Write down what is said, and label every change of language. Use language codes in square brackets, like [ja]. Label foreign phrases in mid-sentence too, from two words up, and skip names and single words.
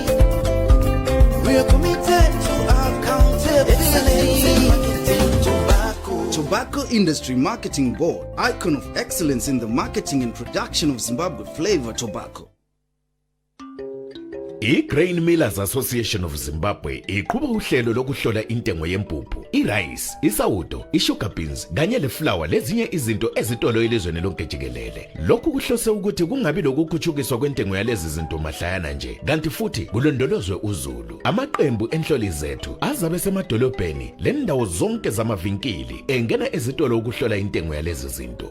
[en] We are committed to accountability. Excellence in marketing. Tobacco Industry Marketing Board, icon of excellence in the marketing and production of Zimbabwe flavor tobacco. [nd] I-Grain Millers Association of Zimbabwe iqhuba uhlelo lokuhlola intengo yempuphu, i-rice, isawudo, i- [en] sugar beans [nd] kanye le-flour lezinye izinto ezitolo elizweni lonke jikelele. Lokhu kuhlose ukuthi kungabi lokukhutshukiswa kwentengo yalezi zinto mahlayana nje, kanti futhi kulondolozwe uzulu. Amaqembu enhloli zethu azabe semadolobheni lendawo zonke zamavinkili engena ezitolo ukuhlola intengo yalezi zinto.